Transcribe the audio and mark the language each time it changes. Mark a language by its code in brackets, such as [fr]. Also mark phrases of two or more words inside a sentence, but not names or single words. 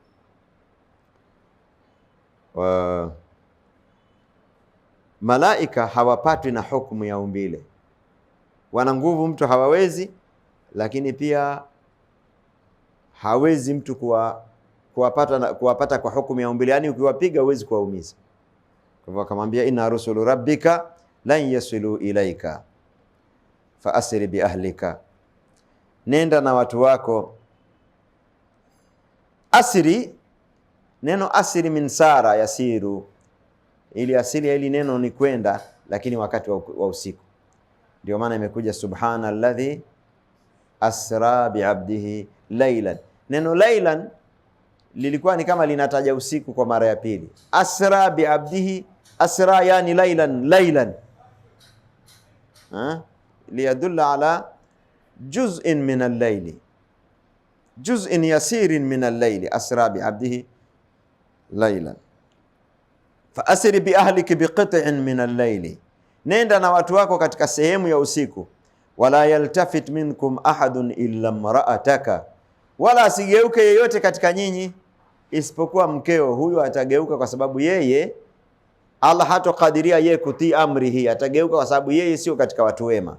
[sw] Malaika hawapatwi na hukumu ya umbile, wana nguvu mtu hawawezi, lakini pia hawezi mtu kuwapata kwa hukumu ya umbile, yani ukiwapiga huwezi kuwaumiza. Kwa hivyo akamwambia [ar] إنا رسل ربك لن يصلوا إليك فأسر بأهلك, [sw] nenda na watu wako. Asri, neno asri [ar] من سرى يسري, [sw] ili asili ya hili neno ni kwenda, lakini wakati wa usiku. Ndio maana imekuja [ar] سبحان الذي أسرى بعبده ليلا. [sw] Neno laylan lilikuwa ni kama linataja usiku kwa mara ya pili. [ar] أسرى بعبده، أسرى يعني ليلا ليدل على جزء من الليل، جزء يسير من الليل، أسرى بعبده ليلا. فأسر بأهلك بقطع من الليل, [sw] nenda na watu wako katika sehemu ya usiku. [ar] ولا يلتفت منكم أحد إلا امرأتك, [sw] wala asigeuke yeyote katika nyinyi isipokuwa mkeo. Huyo atageuka kwa sababu yeye Allah hatokadiria yeye kutii amri hii, atageuka kwa sababu yeye sio katika watu wema.